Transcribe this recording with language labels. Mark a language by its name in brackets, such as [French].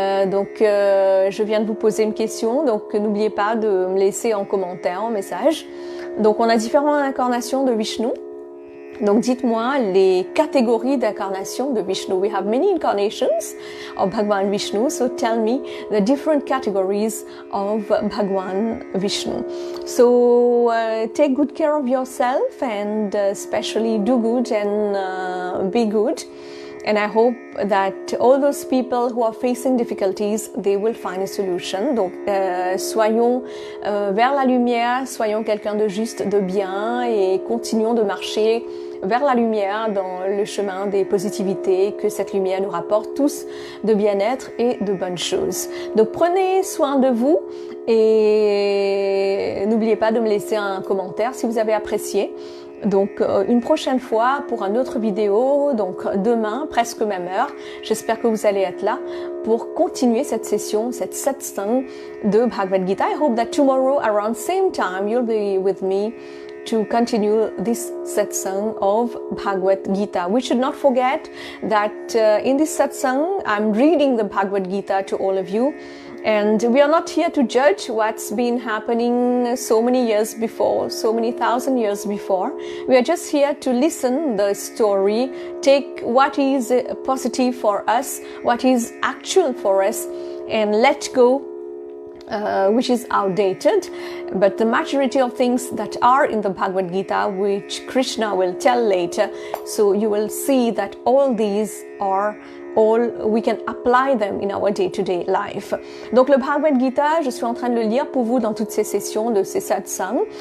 [French] Donc, je viens de vous poser une question, donc n'oubliez pas de me laisser en commentaire, en message. Donc, on a différentes incarnations de Vishnu. Donc dites-moi les catégories d'incarnation de Vishnu. [English] We have many incarnations of Bhagwan Vishnu, so tell me the different categories of Bhagwan Vishnu. So take good care of yourself and especially do good and be good. And I hope that all those people who are facing difficulties, they will find a solution. [French] Donc, soyons vers la lumière, soyons quelqu'un de juste, de bien et continuons de marcher vers la lumière dans le chemin des positivités, que cette lumière nous rapporte tous de bien-être et de bonnes choses. Donc, prenez soin de vous et n'oubliez pas de me laisser un commentaire si vous avez apprécié. Donc une prochaine fois pour une autre vidéo, donc demain, presque même heure, j'espère que vous allez être là pour continuer cette session, cette satsang de Bhagavad Gita. [English] I hope that tomorrow around same time you'll be with me to continue this satsang of Bhagavad Gita. We should not forget that in this satsang I'm reading the Bhagavad Gita to all of you. And we are not here to judge what's been happening so many years before, so many thousand years before. We are just here to listen the story, take what is positive for us, what is actual for us, and let go which is outdated. But the majority of things that are in the Bhagavad Gita, which Krishna will tell later, so you will see that all these are we can apply them in our day-to-day life. [French] Donc le Bhagavad Gita, je suis en train de le lire pour vous dans toutes ces sessions de ces satsangs.